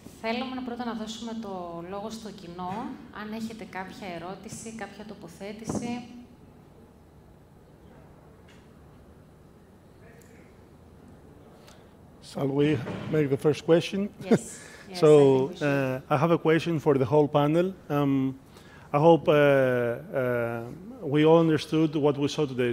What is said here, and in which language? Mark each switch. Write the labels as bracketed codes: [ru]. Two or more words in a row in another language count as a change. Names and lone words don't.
[el] Θέλουμε πρώτα να δώσουμε το λόγο στο κοινό, αν έχετε κάποια ερώτηση, κάποια τοποθέτηση. [en] Shall we make the first question? Yes. So, I have a question for the whole panel. I hope we all understood what we saw today.